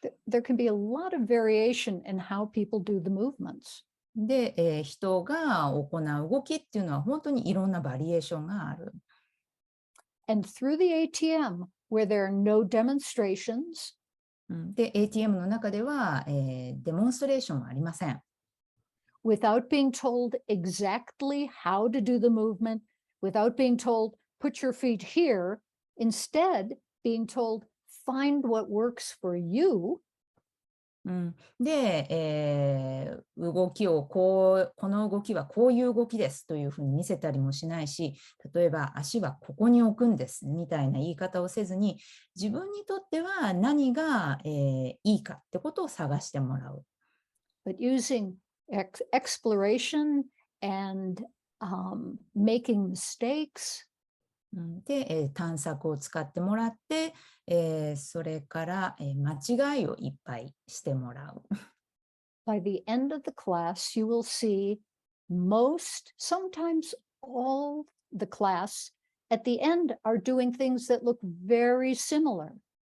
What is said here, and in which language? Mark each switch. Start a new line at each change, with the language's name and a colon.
English: There can be a lot of variation in how people do the movements.
Japanese: で、人が行う動きっていうのは本当にいろんなバリエーションがある。
English: And through the ATM, where there are no demonstrations,
Japanese: で、ATM の中では、デモンストレーションはありません。
English: without being told exactly how to do the movement, without being told, put your feet here, instead being told, find what works for you.
Japanese: で、動きをこの動きはこういう動きですというふうに見せたりもしないし、例えば足はここに置くんですみたいな言い方をせずに、自分にとっては何が、いいかってことを探してもらう。
English: But using exploration and making mistakes.
Japanese: で、探索を使ってもらって、それから、間違いをいっぱいしてもらう。
English: By the end of the class, you will see most, sometimes all the class at the end are doing things that look very similar.